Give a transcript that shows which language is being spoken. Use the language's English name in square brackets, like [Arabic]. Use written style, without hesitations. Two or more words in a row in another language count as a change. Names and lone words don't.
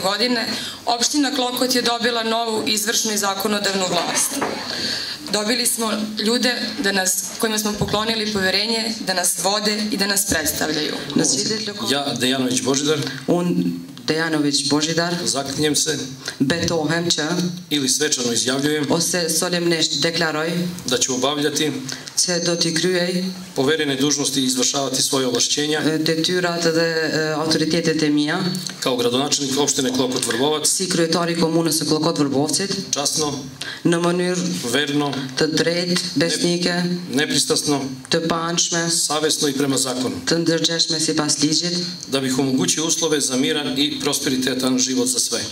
[Serbian] godine, opština Klokot je dobila novu izvršnu i zakonodavnu vlast. Dobili smo ljude kojima smo poklonili poverenje da nas vode i da nas predstavljaju. Ja, Dejanović Božidar, Dejanović Božidar, zaklinjem se [Albanian] betohem që [Serbian] ili svečano izjavljujem [Albanian] ose solemnisht deklaroj [Serbian] da ću obavljati [Albanian] që do t'i kryej [Serbian] poverene dužnosti i izvršavati svoje ovlašćenja [Albanian] detyrat dhe autoritetet e mia [Serbian] kao gradonačelnik opštine Klokot Vrbovac, [Albanian] si kryetari i komunës së Klokot Vrbovcit, [Serbian] časno, [Albanian] në mënyrë [Serbian] verno, [Albanian] të drejtë, besnike, [Serbian] nepristrasno, [Albanian] të panshme, [Serbian] savesno i prema zakonu, [Albanian] të ndërgjeshme sipas ligjit, [Serbian] da bih omogućio uslove za miran i prosperitetan život za sve.